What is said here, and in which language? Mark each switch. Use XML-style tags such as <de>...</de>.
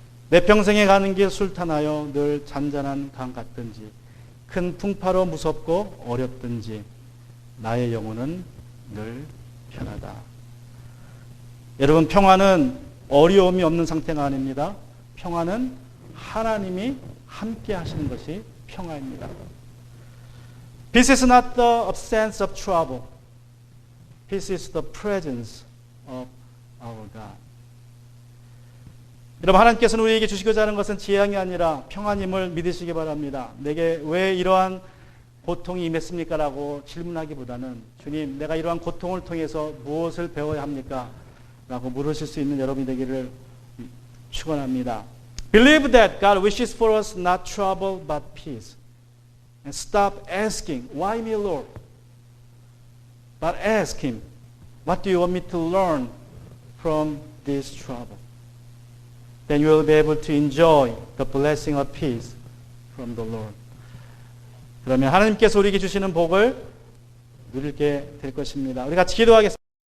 <ko>내 평생에 가는 길 술탄하여 늘 잔잔한 강 같든지 큰 풍파로 무섭고 어렵든지 나의 영혼은 늘 편하다. 여러분, 평화는 어려움이 없는 상태가 아닙니다. 평화는 하나님이 함께 하시는 것이 평화입니다.</ko> <en>Peace is not the absence of trouble. Peace is the presence of our God.</en> <ko>여러분, 하나님께서는 우리에게 주시고자 하는 것은 재앙이 아니라 평안임을 믿으시기 바랍니다. 내게 왜 이러한 고통이 임했습니까? 라고 질문하기보다는 주님, 내가 이러한 고통을 통해서 무엇을 배워야 합니까? 라고 물으실 수 있는 여러분이 되기를 축원합니다.</ko> <en>Believe that God wishes for us not trouble but peace. And stop asking, why me, Lord? But ask Him, what do you want me to learn from this trouble? Then you will be able to enjoy the blessing of peace from the Lord.</en> <ko>그러면 하나님께서 우리에게 주시는 복을 누리게 될 것입니다. 우리 같이 기도하겠습니다.</ko>